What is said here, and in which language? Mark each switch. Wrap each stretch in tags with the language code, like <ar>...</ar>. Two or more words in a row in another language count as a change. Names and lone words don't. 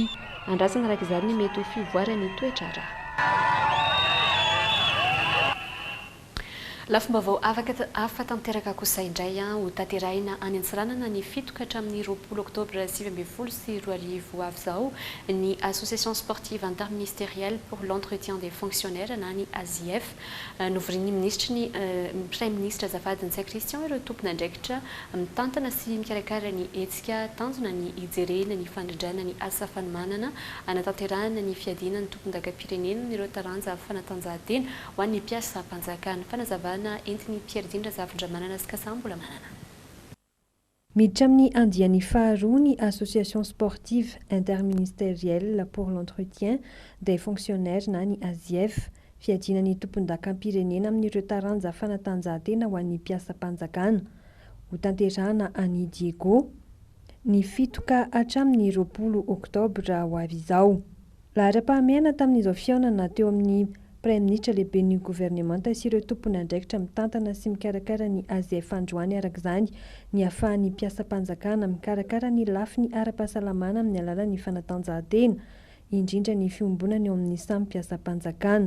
<mg>Andrasana araka izany ny mety ho fivoarany toetr'ara. Lafim-baovao afaka tanteraka kosa indray ho tanterahina any Antsiranana ny 7 hatramin'ny 20 oktobra 2020 sy 2020 avy izao ny</mg> <fr>Association sportive interministérielle pour l'entretien des fonctionnaires</fr> <mg>na ny ASIF novorian'ny ministra ny</mg> <fr>Premier ministre</fr> <mg>Azafady Ntsay Christian ireo tompon'andraikitra mitantana sy mikarakara ny hetsika tanjona ny ijerena ny fandrindrana ny asa fanomanana anatanterahana ny fiadina ny tompon-daga-pirenena ny ireo taranja fanatanjahantena ho an'ny mpiasa mpanjakana fanazavana entiny Pierre Dindra Zafindramanana sy Kasambola manana. Miditra amin'ny andiany faharoa ny</mg> <fr>Association sportive interministérielle pour l'entretien des fonctionnaires</fr> <mg>na ny ASIF fiadina ny tompon-dakampirenena amin'ireo taranja fanatanjahantena ho an'ny mpiasa mpanjakana ho tanterahana any Diego ny 7 ka hatramin'ny 20 oktobra ho avy izao. Lahara-pahamehana tamin'izao fihaonana teo amin'ny</mg> <fr>Premier ministre</fr> <mg>lehibe ny gouvernemanta sy ireo tompony andraikitra mitantana sy mikarakara ny ASIF androany araka izany ny ahafahan'ny mpiasa mpanjakana mikarakara ny lafiny ara-pahasalamana amin'ny alalan'ny fanatanjahantena indrindra ny fiombonana eo amin'ny samy mpiasa mpanjakana.</mg>